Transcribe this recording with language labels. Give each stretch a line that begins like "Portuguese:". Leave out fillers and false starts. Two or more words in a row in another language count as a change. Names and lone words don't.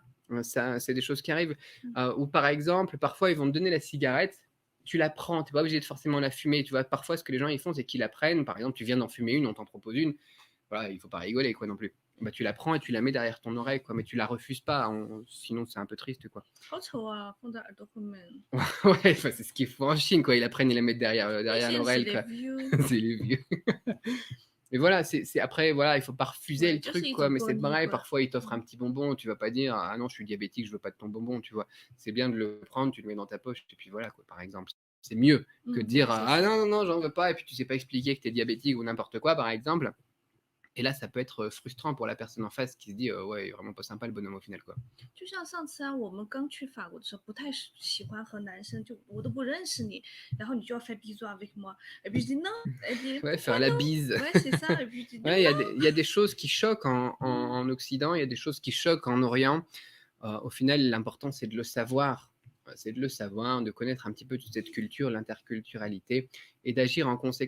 French: Ça, c'est des choses qui arrivent. Ou par exemple, parfois, ils vont te donner la cigarette, tu la prends, tu n'es pas obligé de forcément la fumer. Tu vois, parfois, ce que les gens ils font, c'est qu'ils la prennent. Par exemple, tu viens d'en fumer une, on t'en propose une. Voilà, il ne faut pas rigoler, quoi, non plus. Bah, tu la prends et tu la mets derrière ton oreille, quoi, mais tu la refuses pas, sinon c'est un peu triste, quoi.
Chinese: 好丑啊，放在耳朵后面。
French: Ouais, enfin, c'est ce qu'ils font en Chine, quoi. Ils la prennent et la mettent derrière c'est l'oreille, les quoi. vieux. C'est les vieux. Et voilà, après, voilà, il faut pas refuser Ouais, le
Chinese: 就是
French: truc,
Chinese: 一
French: quoi.
Chinese: 种
French: Mais c'est
Chinese: 多疑
French: pareil,
Chinese: 吧。
French: parfois, ils t'offrent un petit bonbon, tu vas pas dire, ah non, je suis diabétique, je veux pas de ton bonbon, tu vois. C'est bien de le prendre, tu le mets dans ta poche, et puis voilà, quoi, par exemple. C'est mieux que de dire, Ouais, c'est ah sûr. non, non, non, j'en veux pas, et puis tu sais pas expliquer que t'es diabétique ou n'importe quoi, par exemple. Et là, ça peut être frustrant pour la personne en face qui se dit, ouais, il est vraiment pas sympa le bonhomme au final, quoi.
Chinese: 就像上次啊，我们刚去法国的时候，不太喜欢和男生，就我都不认识你，然后你就要
French: faire bisous avec moi. Et puis je dis non, et puis Ouais, pourquoi faire la non? bise. Ouais, c'est ça. Et puis je dis Ouais, non. il y a des choses qui choquent en Occident, il y a des choses qui choquent en Orient. Au final, l'important, c'est de le savoir. C'est de le savoir, de connaître un petit peu toute cette culture, l'interculturalité, et d'agir en conséquence.